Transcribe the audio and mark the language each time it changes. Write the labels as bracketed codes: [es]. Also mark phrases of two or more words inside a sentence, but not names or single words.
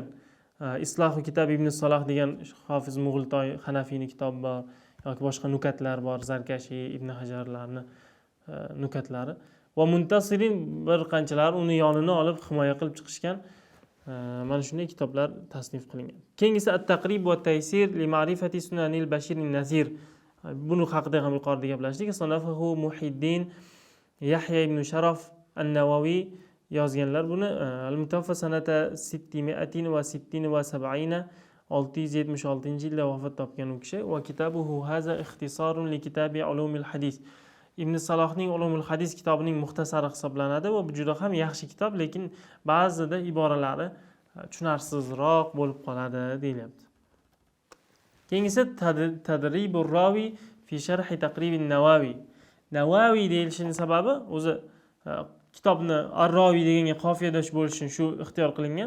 [uz] Islohu kitob ibn Salah degan Hofiz Mughultoy Hanafiyning kitobi bor, yoki boshqa nukatlar bor, Zarkashi, Ibn Hajarlarning nukatlari. Va muntasirin bir qanchalar uni yonini olib himoya qilib chiqishgan. Mana shunday kitoblar tasnif qilingan. Keyingisi at-taqrib va taysir li ma'rifati sunanil bashirin nazir. Buni haqida ham yuqorida gaplashdik. Sanafahu Muhiddin Yahya ibn Sharaf an-Nawawi yozganlar buni. [ar] المتوفى سنة [uz] 676-yilda vafot topgan u kishi. [ar] وكتابه هذا اختصار لكتاب علوم الحديث. [uz] Ibn Salohning Ulumul hadis kitobining muxtasari hisoblanadi va bu juda ham yaxshi kitob, lekin ba'zida iboralari tushunarsiz bo'lib qoladi deyilyapti. Keyingisi Tadribur ravi fi sharhi taqribin Navawi. Navawi deyilishini sababi o'zi kitobni Ar-Ravi deganga qofiyadosh bo'lishini shu ixtiyor qilingan.